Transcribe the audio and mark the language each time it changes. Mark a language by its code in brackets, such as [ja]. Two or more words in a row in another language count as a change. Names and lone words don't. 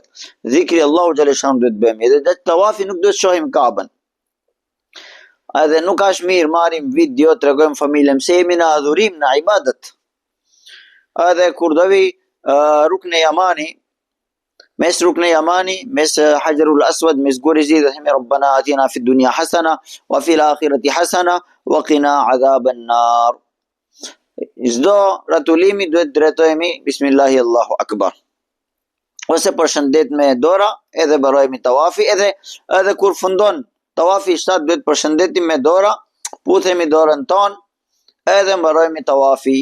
[sq] Dhikri Allahu xhaleshanu do të bëjmë. Edhe gjatë tawafit nuk do të shohim Kaabën. Edhe nuk është mirë marrim video, tregojmë familjen se jemi në adhurim, në ibadet. Edhe kur do vi rukne Yamani, mes rukne Yamani, mes Hajarul Aswad, mes Gurizi dhe themi [ar] ربنا آتنا في الدنيا حسنة وفي الآخرة حسنة وقنا عذاب النار. [sq] Çdo rrotullimi duhet drejtohemi [ar] بسم الله الله أكبر. [sq] Ose përshëndet me dora, edhe barojmë tawafi, edhe kur fundon tawafi shtat duhet përshëndetim me dora, puthemi dorën ton, edhe mbarojmë tawafi.